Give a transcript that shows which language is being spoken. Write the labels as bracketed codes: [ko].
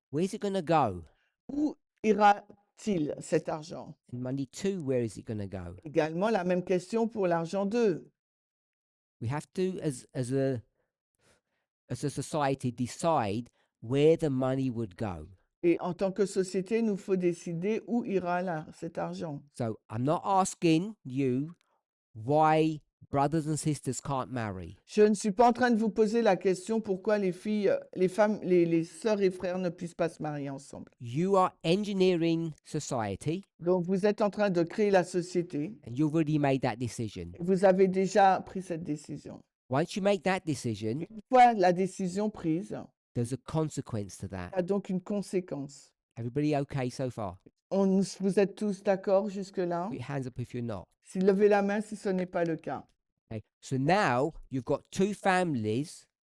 [en] where's it going to go? [fr] où ira-t-il cet argent? [en] And money two, where is it going to go? [fr] Également la même question pour l'argent 2. [en] We have to, as a society, decide where the money would go. [fr] Et en tant que société, il nous faut décider où ira cet argent. [en] So I'm not asking you why brothers and sisters can't marry. [fr] Je ne suis pas en train de vous poser la question pourquoi les filles, les femmes, les sœurs et frères ne puissent pas se marier ensemble. [en] You are engineering society, [fr] Donc vous êtes en train de créer la société. [en] and you've already made that decision. [fr] Vous avez déjà pris cette décision. [en] Once you make that decision, [fr] Une fois la décision prise, [en] there's a consequence to that. [fr] il y a donc une conséquence. [en] Everybody okay so far? [fr] Vous êtes tous d'accord jusque-là? [en] Put your hands up if you're not. [fr] Si levez la main si ce n'est pas le cas. [en] Okay. So now you've got two families